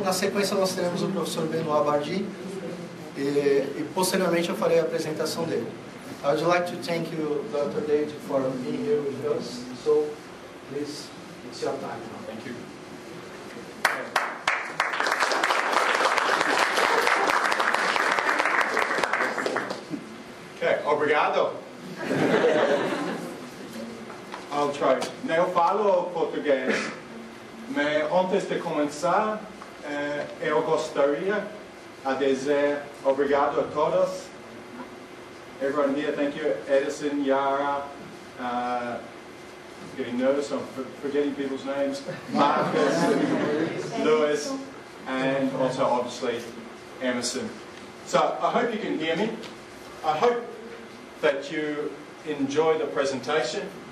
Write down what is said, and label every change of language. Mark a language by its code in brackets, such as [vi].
[pt] Na sequência nós teremos o professor Benoit Bardi e posteriormente eu farei a apresentação dele. [en] I would like to thank you, Dr. David, for being here with us. So, please, it's your time now. Thank you. [pt] Okay, obrigado. [en] I'll try. [pt] Eu falo português, mas antes de começar, eu gostaria de dizer obrigado a todos. [en] Everyone here, thank you. Edison, Yara, getting nervous, I'm forgetting people's names. Marcus, Lewis, and also obviously Emerson. So I hope you can hear me. I hope that you enjoy the presentation.